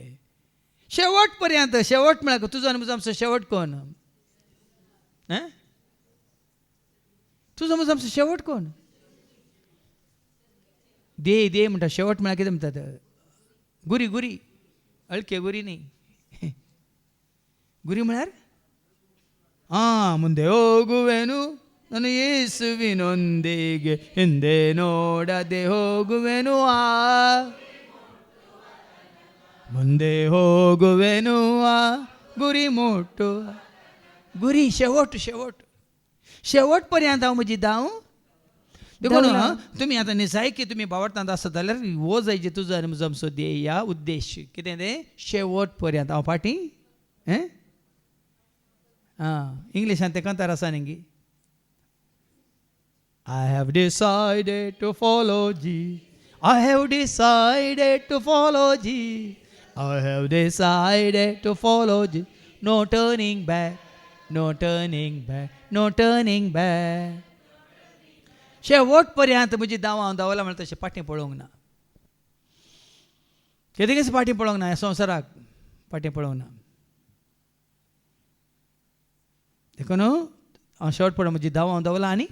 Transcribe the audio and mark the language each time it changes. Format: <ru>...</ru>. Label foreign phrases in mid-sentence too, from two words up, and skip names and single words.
<kok>शेवटपर्यंत शेवट म्हळ्यार तुजो आनी म्हजो आमचो शेवट कोण? तुजो म्हजो आमचो शेवट कोण? दे म्हणटा शेवट म्हळ्यार कितें म्हणटात? गुरी अळके गुरी न्ही.</kok> <kn>ಗುರಿ ಮಾಡ್ಯಾರ ಮುಂದೆ ಹೋಗುವೆನು ನಾನು ಯೇಸುವಿನೊಂದಿಗೆ ಹಿಂದೆ ನೋಡದೆ ಹೋಗುವೆನು ಮುಂದೆ ಹೋಗುವೆನು ಗುರಿ ಮುಟ್ಟುವ गुरी</kn> <kok>शेवटपर्यंत हांव म्हजी धांव देखून तुमी आतां निसाय की तुमी भावार्थांत आसत जाल्यार हो जायचे तुजो आनी म्हजो आमचो ध्येय उद्देश कितें तें शेवटपर्यंत हांव फाटीं इंग्लिशान ते कंतार आसा न्ही.</kok> <en>I have decided to follow Jesus. I have decided to follow Jesus. I have decided to follow Jesus. No turning back. No turning back. No turning back.</en> <kok>शेवटपर्यंत म्हजी धांव हांव धांवला म्हणटा तशें फाटीं पळोवंक ना. केदें फाटीं पळोवंक ना. ह्या संवसाराक फाटीं पळोवंक ना. देखून हांव शेवटपर्यंत म्हजी धांव हांव धांवला आनी</kok>